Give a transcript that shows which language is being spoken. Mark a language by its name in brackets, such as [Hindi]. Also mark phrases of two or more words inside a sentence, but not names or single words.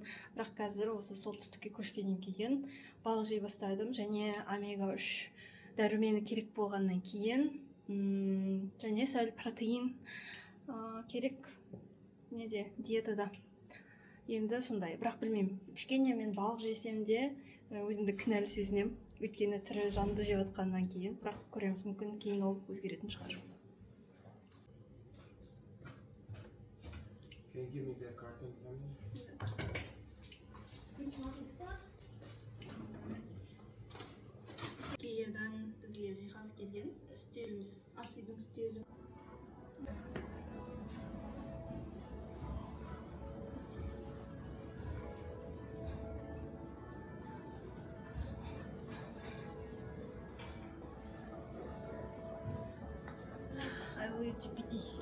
[Kazakh] Бірақ қазір осы солтүстікке көшкеннен кейін балық жей бастадым, және омега-3 дәрумені керек болғаннан кейін, және сәл протеин керек диетада. Енді сондай, бірақ білмеймін, кішкене мен балық жесем де өзімді кінәлі сезінем, өйткені тірі жанды жеп жатқаннан кейін, бірақ көреміз, мүмкін кейін ол өзгеретін шығар. [English] Can you give me that carton for me? [Kazakh] Икеадан бізге жиһаз келген, үстеліміз, ас үйдің үстелі. [English] I will use GPT.